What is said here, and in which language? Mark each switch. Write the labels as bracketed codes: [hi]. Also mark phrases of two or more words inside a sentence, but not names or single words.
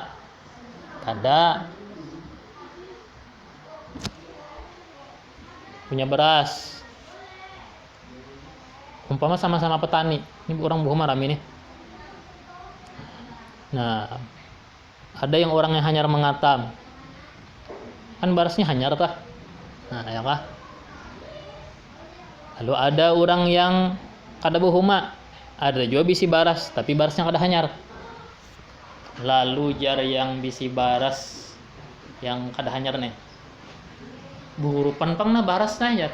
[bjn] Ada punya beras, umpama sama-sama petani, ini orang buhumar ini. Nah, ada yang orang yang hanyar mengatam, kan berasnya hanyar tah. Nah, ya kah? Lalu ada orang yang kada buhuma, ada juga bisi baras, tapi barasnya kada hanyar. Lalu jar yang bisi baras yang kada hanyar nih, buhurupan pang na barasnya ya.